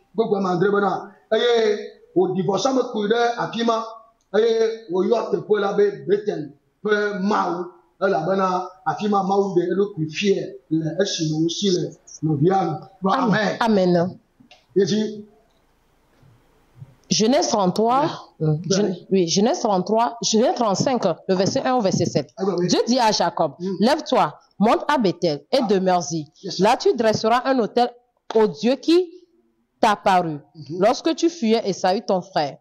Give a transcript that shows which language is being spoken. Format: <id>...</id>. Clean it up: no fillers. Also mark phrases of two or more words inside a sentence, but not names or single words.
<ee>Gbogbo ame andre bena eye wòɖi vɔsamlekpui ɖe afi ma eye wòyɔ teƒe la be Betel ƒe Mawu elabena afi ma Mawu ɖe eɖokui fie le esime wosi le nɔvia nu. Amen. Amen. Yedzi.</ee> <fr>Genèse 33, Genèse 33, Genèse 35, le verset 1 au verset 7. Dieu dit à Jacob, lève-toi, monte à Bethel et demeure-y. Là, tu dresseras un autel au Dieu qui t'a paru lorsque tu fuyais Esaü ton frère.</fr>